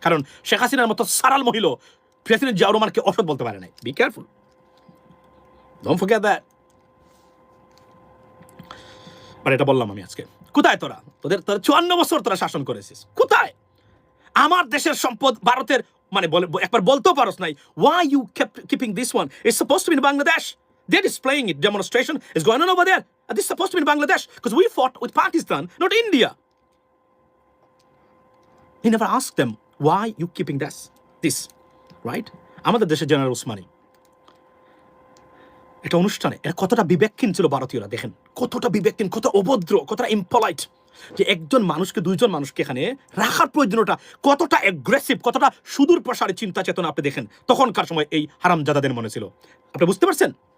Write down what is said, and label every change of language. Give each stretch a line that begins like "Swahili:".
Bangla: কারণ শেখ হাসিনার মতো সারাল মহিলা প্রেসিডেন্ট জিয়াউর রহমানকে অসৎ বলতে পারে নাই।
English: Be careful, don't forget that.
Bangla: মানে এটা বললাম আমি আজকে। কোথায় তোরা? তোদের 54 বছর তোরা শাসন করেছিস, কোথায়? আমার দেশের সম্পদ ভারতের মানে একবার বলতেও পারস নাই।
English: Why you kept keeping this one? It's supposed to be in Bangladesh. They're displaying it. Demonstration is going on over there. And this is supposed to be in Bangladesh because we fought with Pakistan, not India. He never asked them, why you keeping this, right?
Bangla: আমাদের দেশের general Usmani এটা অনুষ্ঠানে এরা কতটা বিবেকহীন ছিল ভারতীয়রা। দেখেন কতটা বিবেকহীন, কত অভদ্র, কতটা ইম্পলাইট, যে একজন মানুষকে, দুইজন মানুষকে এখানে রাখার প্রয়োজনটা কতটা অ্যাগ্রেসিভ, কতটা সুদূর প্রসারী চিন্তা চেতনা আপনি দেখেন তখনকার সময় এই হারামজাদাদের মনে ছিল। আপনি বুঝতে পারছেন?